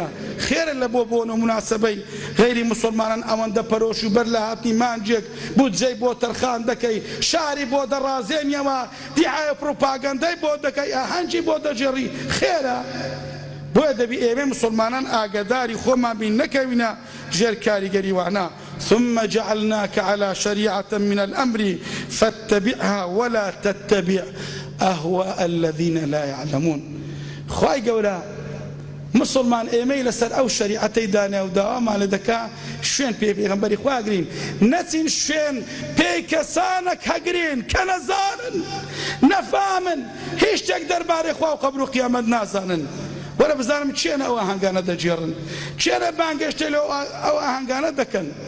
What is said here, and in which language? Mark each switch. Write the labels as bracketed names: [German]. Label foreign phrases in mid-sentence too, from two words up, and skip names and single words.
[Central Kurdish] خێرە لە بۆ بۆن و مناسبەی غەیری مسلمانان ئەوەندە پەرۆش و بەر لە هاتنی مانجێک بودجەی بۆ تەرخان دەکەی، شاری بۆ دەڕازێنیەوە، دیعایە پڕۆپاگەندەی بۆ دەکەی، ئاهەنگی بۆ دەجێڕی. خێرە بۆیە دەبی ئێمە مسلمانان ئاگاداری خۆمان بین، نەکەوینە ژێر کاریگەری وانە. [Arabic] ثم جعلناك على شريعة من الأمر فاتبعها ولا تتبع أهواء الذين لا يعلمون. [Central Kurdish] خواي قولا مسلمان ئێمەی لەسەر ئەو شەریعەتەی دانیا و داوامان لە دەکا شوێن پێ پێغەمبەری خوا ئەگرین، نەچین شوێن پێی کەسانێک هەگرین کە نەزانن نەفامن هیچ شتێک دەربارەی خوا و قەبر و قیامەت نازانن. وەرە بزانم چێنە ئەو ئاهەنگانە دەجێڕن، چێنە بانگەشتێ لەو ئەو ئاهەنگانە دەکەن.